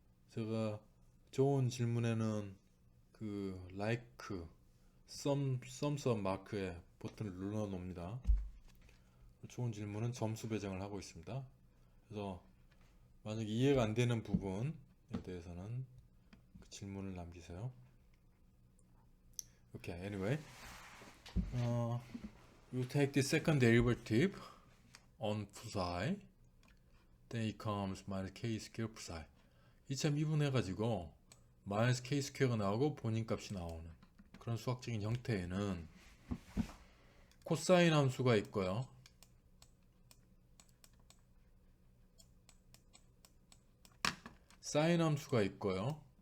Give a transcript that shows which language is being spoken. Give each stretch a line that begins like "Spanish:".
Korean: 제가 좋은 질문에는 그 like, thumbs up 마크에 버튼을 눌러 놓습니다. 좋은 질문은 점수 배정을 하고 있습니다. 그래서 만약 이해가 안 되는 부분에 대해서는 그 질문을 남기세요.
English: Okay, anyway, you take the second derivative on psi, then it comes minus k square psi.
Korean: 2차 미분해가지고 마이너스 k 스퀘어가 나오고 본인값이 나오는 그런 수학적인 형태에는 코사인 함수가 있고요. 사인 함수가 있고요.